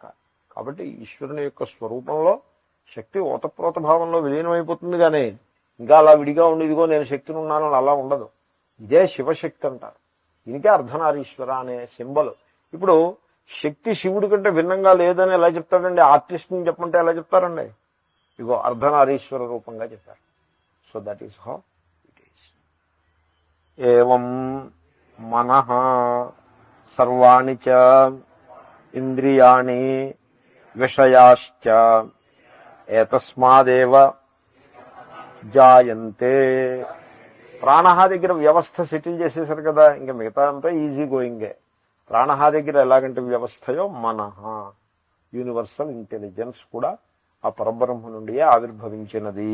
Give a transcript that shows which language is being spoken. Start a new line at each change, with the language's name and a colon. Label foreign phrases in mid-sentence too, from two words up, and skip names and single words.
Telugu: కాబట్టి ఈశ్వరుని యొక్క స్వరూపంలో శక్తి ఓతప్రోత భావంలో విలీనమైపోతుంది, కానీ ఇంకా అలా విడిగా ఉండి ఇదిగో నేను శక్తిని ఉన్నాను అలా ఉండదు. ఇదే శివశక్తి అంటారు. దీనికే అర్ధనారీశ్వర అనే సింబల్. ఇప్పుడు శక్తి శివుడి కంటే భిన్నంగా లేదని ఎలా చెప్తాడండి? ఆర్టిస్ట్ని చెప్పమంటే ఎలా చెప్తారండి? ఇగో అర్ధనారీశ్వర రూపంగా చెప్పారు.
English: so that is how it is.
Sanskrit: ఏవం మనః సర్వాణి చ ఇంద్రియాణి విషయాశ్చ ఏతస్మాదేవ జాయంతే.
Telugu: ప్రాణ దగ్గర వ్యవస్థ సెటిల్ చేసేసారు కదా, ఇంకా మిగతా అంతా
English: easy going.
Telugu: ప్రాణ దగ్గర ఎలాగంటే వ్యవస్థయో మనః,
English: universal intelligence
Telugu: కూడా ఆ పరబ్రహ్మ నుండియే ఆవిర్భవించినది.